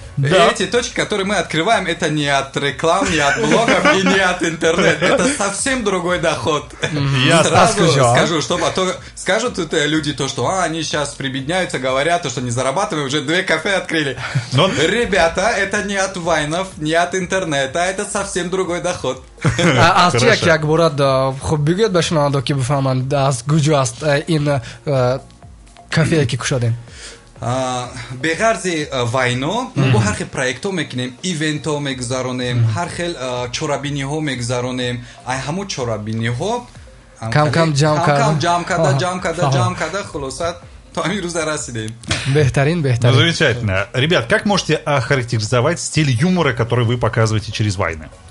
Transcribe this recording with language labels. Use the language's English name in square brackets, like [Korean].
[Russian] И эти точки, которые мы открываем, это не от реклам, не от блогов и не от интернета. Это совсем другой доход. Я сразу скажу, чтобы скажут тут люди то, что они сейчас прибедняются, говорят, то, что не зарабатываем, уже 2 кафе открыли. Ребята, это не от вайнов, не от интернета, это совсем другой доход. [Tajik] аз чи як борад хуб бигӯед ба шунавандо ки бифаҳманд аз куҷо аст ин кафее ки кушодем? беғарзи вайно бо ҳар хел проектҳо мекунем, ивентҳо мегузаронем, ҳар хел чорабиниҳо мегузаронем. ай ҳамо чорабиниҳо кам ҷамъ карда хулоса то ҳамин рӯза расидем. Бехтарин. [Russian] Ну, замечательно. Ребят, как можете охарактеризовать стиль юмора, который вы показываете через вайны?